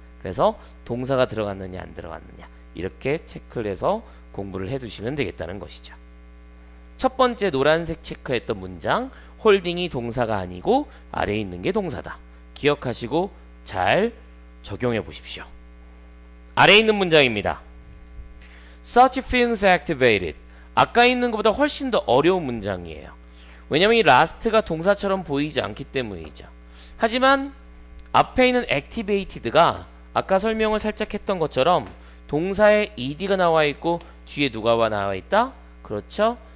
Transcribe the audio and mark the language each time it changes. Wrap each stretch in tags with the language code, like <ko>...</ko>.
<ko>그래서 동사가 들어갔느냐 안 들어갔느냐 이렇게 체크를 해서 공부를 해두시면 되겠다는 것이죠. 첫 번째 노란색 체크했던 문장 홀딩이 동사가 아니고 아래에 있는 게 동사다. 기억하시고 잘 적용해 보십시오. 아래에 있는 문장입니다.</ko> <en>Such feelings activated.</en> <ko>아까 있는 것보다 훨씬 더 어려운 문장이에요. 왜냐면 이 last가 동사처럼 보이지 않기 때문이죠. 하지만 앞에 있는 activated가 아까 설명을 살짝 했던 것처럼 동사에 ed가 나와 있고 뒤에 누가 나와 있다? 그렇죠?</ko>